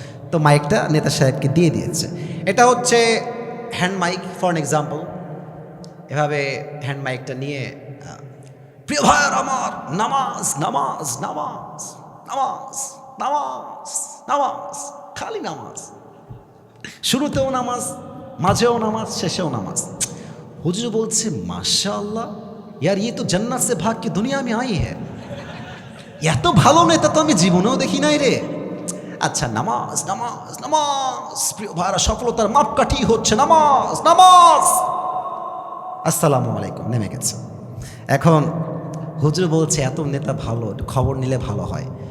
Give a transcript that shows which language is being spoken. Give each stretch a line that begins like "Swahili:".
Bangla: তো মাইকটা নেতা সাহেবকে দিয়ে দিয়েছে। এটা হচ্ছে
English: Hand mic for an example.
Bangla: এভাবে হ্যান্ড মাইকটা নিয়ে, প্রিয় ভাইয়ার আমার, নামাজ নামাজ নামাজ নামাজ নামাজ নামাজ, খালি নামাজ, শুরুতেও নামাজ, মাঝেও নামাজ, শেষেও নামাজ। হুজুর বলছে মাশাআল্লাহ ইয়ার,
Hindi: ये तो जन्नत से भाग के दुनिया में आई है।
Bangla: এত ভালো নেতা তো আমি জীবনেও দেখি নাই রে। আচ্ছা, নামাজ নামাজ নামাজ, প্রিয় ভাইরা সফলতার মাপকাঠি হচ্ছে নামাজ নামাজ। আসসালামু আলাইকুম, নেমে গেছে। এখন হুজুর বলছে এত নেতা ভালো, একটু খবর নিলে ভালো হয়।